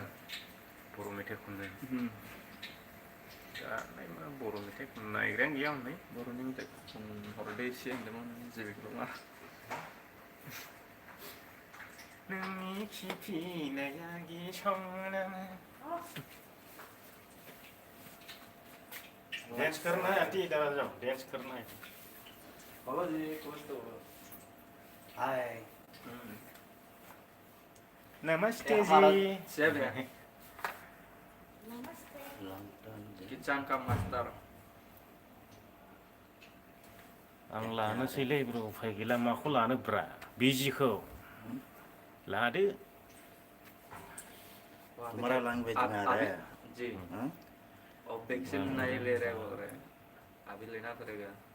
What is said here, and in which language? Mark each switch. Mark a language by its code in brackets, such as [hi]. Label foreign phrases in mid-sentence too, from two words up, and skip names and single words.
[brx] बर' मेथाइ खननो दा बर' मेथाइ खननो नायग्रायानो गैया हनै बर'नि मेथाइ हरदो एसे होनदोंमोन जेबो नङा नोंनि खिफिनाया गिसंना [hi] डांस करना है आंटी इधर आ जाओ डांस करना है हेलो जी नमस्ते हाय नमस्ते जी [id] siap ya [hi] किचन का मास्टर [brx] आं लानोसैलै ब्र उफाय गैला माखौ लानो ब्रा बिजिखौ लादो [hi] तुम्हारा लैंग्वेज में आ रहा है जी और वैक्सीन नहीं ले रहे बोल रहे अभी लेना पड़ेगा